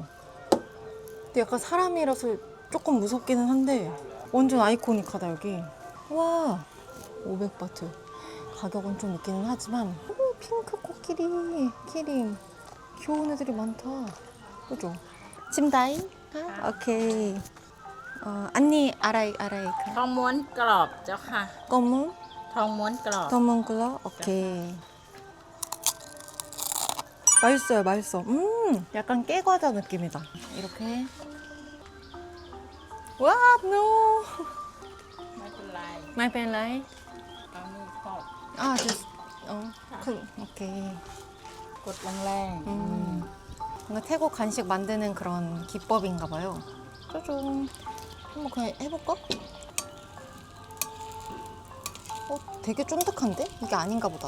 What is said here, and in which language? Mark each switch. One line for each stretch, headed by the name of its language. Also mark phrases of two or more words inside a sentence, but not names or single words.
Korean: 근데 약간 사람이라서 조금 무섭기는 한데 완전 아이코닉하다 여기. 와, 500바트. 가격은 좀 있기는 하지만 핑크 코끼리, 키링. 귀여운 애들이 많다. 그죠? 짐다이? 아, 오케이. 언니, 알아이.
Thai: ทองม้วนกรอบเจ้าค่ะ
Korean: 검은?
Thai: ทองม้วนกรอบ
Korean: 더먼글러? 오케이. 맛있어요, 맛있어. 약간 깨과자 느낌이다. 이렇게. 와, no.
Thai: ไม่เป็นไร
English: My pen light.
Thai: เอามือขอบ
Korean: 아, just, 오케이.
Thai: กดแรง
Korean: 뭔가 태국 간식 만드는 그런 기법인가 봐요. 짜잔. 한번 그냥 해볼까? 되게 쫀득한데? 이게 아닌가 보다.